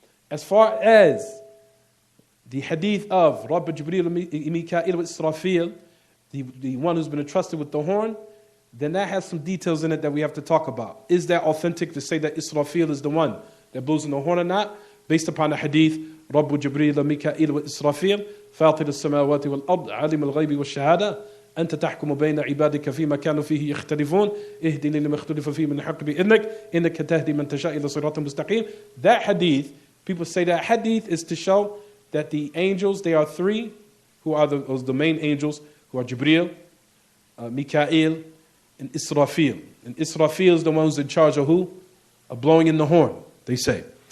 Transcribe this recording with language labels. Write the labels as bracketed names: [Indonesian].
[English] As far as the hadith of Rabb Jibreel and Mikael with Israfil, the one who's been entrusted with the horn, then that has some details in it that we have to talk about. Is that authentic to say that Israfil is the one that blows in the horn or not? Based upon the hadith, Rabb Jibreel and Mikael with Israfil, [Arabic] فاطر السماوات والأرض عالم الغيب والشهادة أنت تحكم بين عبادك فيما كانوا فيه يختلفون اهدني لما اختلف فيه من الحق بإذنك إنك تهدي من تشاء إلى صراط مستقيم. [English] That hadith, people say that hadith is to show that the angels, they are three, who are the main angels, who are Jibreel, Mikael, and Israfil. And Israfil is the one who's in charge of who? Of blowing in the horn, they say.